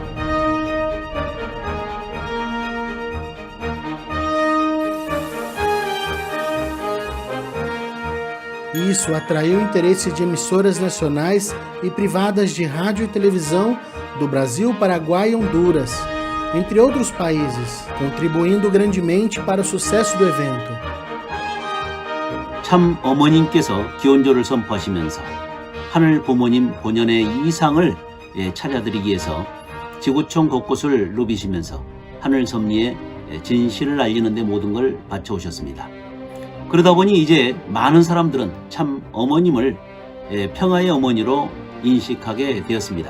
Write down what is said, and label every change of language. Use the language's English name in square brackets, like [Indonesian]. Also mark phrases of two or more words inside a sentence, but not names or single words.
[Portuguese] Isso atraiu o interesse de emissoras nacionais e privadas de rádio e televisão do Brasil, Paraguai e Honduras, entre outros países, contribuindo grandemente para o sucesso do evento. [Korean] 참 어머님께서 기원조를 선포하시면서 하늘 부모님 본연의 이상을 찾아드리기 위해서 지구촌 곳곳을 누비시면서 하늘 섭리의 진실을 알리는 데 모든 걸 바쳐오셨습니다. 그러다 보니 이제 많은 사람들은 참 어머님을 평화의 어머니로 인식하게 되었습니다.